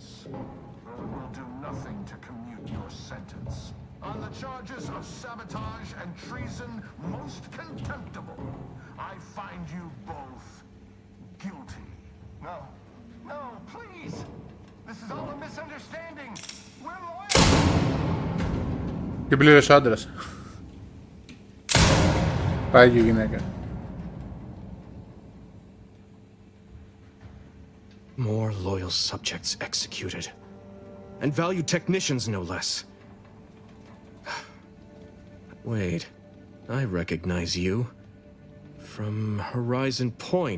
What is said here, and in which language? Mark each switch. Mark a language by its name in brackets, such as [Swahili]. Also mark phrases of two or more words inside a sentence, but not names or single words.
[English] Though it will do nothing to commute your sentence. On the charges of sabotage and treason most contemptible, I find you both guilty. No. No, please! This is all a misunderstanding. We're loyal. [Greek] Και πλήρωσε ο άντρας. Πάει και η γυναίκα. [English] More loyal subjects executed. And valued technicians, no less. Wait, I recognize you. From Horizon Point.